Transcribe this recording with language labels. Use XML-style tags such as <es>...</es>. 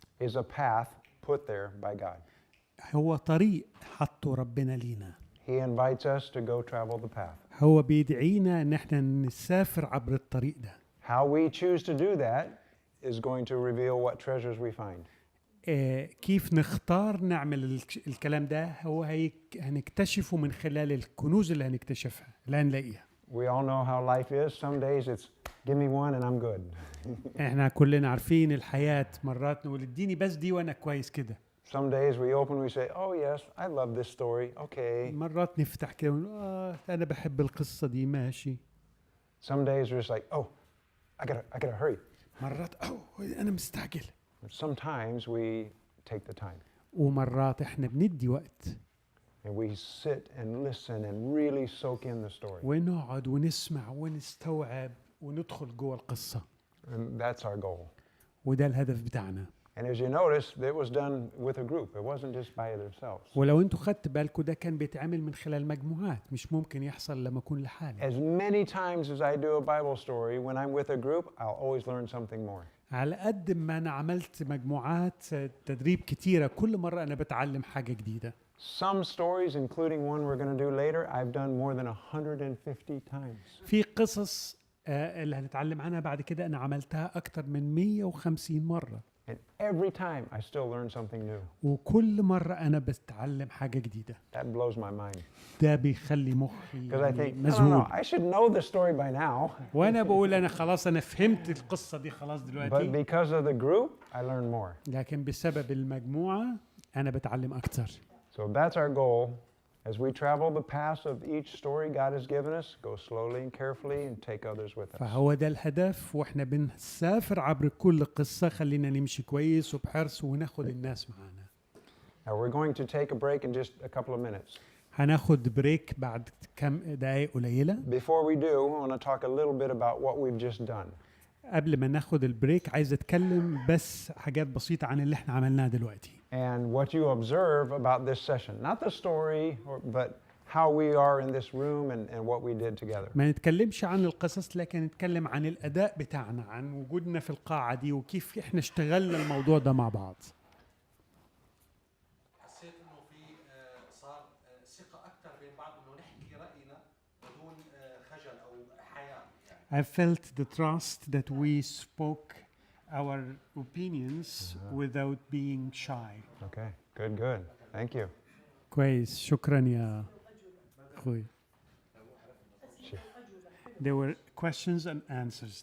<en>is a path put there by God.</en> <ar>هو طريق حطه ربنا لينا.</ar> <en>He invites us to go travel the path.</en> <ar>هو بيدعينا ان احنا نسافر عبر الطريق ده.</ar> <en>How we choose to do that is going to reveal what treasures we find.</en> <ar>كيف نختار نعمل الكلام ده هو هنكتشفه من خلال الكنوز اللي هنكتشفها اللي هنلاقيها.</ar> <en>We all know how life is. Some days it's give me one and I'm good.</en> <ar>احنا كلنا عارفين الحياة مرات نقول اديني بس دي وانا كويس كده.</ar> <en>Some days we open we say, oh yes, I love this story. Okay.</en> <ar>مرات نفتح كده ونقول انا بحب القصة دي ماشي.</ar> <en>Some days we're just like, oh, I gotta hurry.</en> <ar>مرات انا مستعجل.</ar> <en>Sometimes we take the time.</en> <ar>ومرات احنا بندي وقت.</ar> <en>And we sit and listen and really soak in the story.</en> <ar>ونقعد ونسمع ونستوعب وندخل جوه القصة.</ar> <en>And that's our goal.</en> <ar>وده الهدف بتاعنا.</ar> <en>And as you notice, it was done with a group. It wasn't just by themselves.</en> <ar>ولو انتوا خدت بالكم ده كان بيتعمل من خلال مجموعات، مش ممكن يحصل لما اكون لحالي.</ar> <en>As many times as I do a Bible story, when I'm with a group, I'll always learn something more.</en> <ar>على قد ما انا عملت مجموعات تدريب كتيرة، كل مرة انا بتعلم حاجة جديدة.</ar> <en>Some stories, including one we're going to do later, I've done more than 150 times.</en> <ar>في قصص اللي هنتعلم عنها بعد كده انا عملتها اكتر من 150 مرة.</ar> <en>And every time I still learn something new.</en> <ar>وكل مرة انا بتعلم حاجة جديدة.</ar> <en>That blows my mind.</en> <ar>ده بيخلي مخي</ar> <en>Because I think, no,</en> <ar>مذهول.</ar> <en>I should know the story by now.</en> <ar>وانا بقول انا خلاص انا فهمت القصة دي خلاص</ar> <en>But</en> <ar>دلوقتي.</ar> <en>because of the group, I learn more.</en> <ar>لكن بسبب المجموعة انا بتعلم اكتر.</ar> <en>So that's our goal. As we travel the path of each story God has given us, go slowly and carefully and take others with us.</en> <ar>فهو ده الهدف، واحنا بنسافر عبر كل قصة خلينا نمشي كويس وبحرص وناخد الناس معانا.</ar> <en>Now we're going to take a break in just a couple of minutes.</en> <ar>هناخد بريك بعد كم دقايق قليلة.</ar> <en>Before we do, I want to talk a little bit about what we've just done.</en> <ar>قبل ما ناخد البريك عايز اتكلم بس حاجات بسيطة عن اللي احنا عملناه دلوقتي.</ar> <en>And what you observe about this session, not the story, but how we are in this room and what we did together.</en> <ar>ما نتكلمش عن القصص لكن نتكلم عن الأداء بتاعنا، عن وجودنا في القاعة دي وكيف احنا اشتغلنا الموضوع ده مع بعض. حسيت انه في صار ثقة أكثر بين بعض انه نحكي رأينا بدون خجل أو حياء.</ar> <en>I felt the trust that we spoke our opinions without being shy. Okay, good. Thank you.</en> <ar>كويس، شكرا يا أخوي.</ar> <en>There were questions and answers.</en>